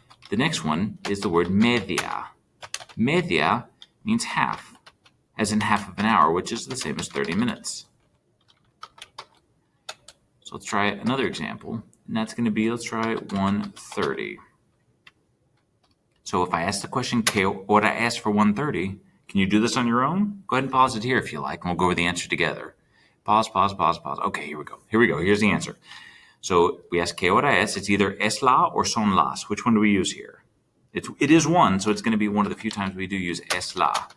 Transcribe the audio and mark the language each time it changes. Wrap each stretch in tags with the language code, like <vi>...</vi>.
<en>The next one is the word media. Media means half, as in half of an hour, which is the same as 30 minutes. So let's try another example, and that's going to be, let's try 1:30. So if I ask the question,</en> <es>¿qué hora es</es> <en>for 1:30? Can you do this on your own? Go ahead and pause it here if you like, and we'll go over the answer together. Pause. Okay, here we go. Here's the answer. So we ask</en> <es>¿qué hora es?</es> <en>It's either es la or son las. Which one do we use here? It is one, so it's going to be one of the few times we do use es la.</en>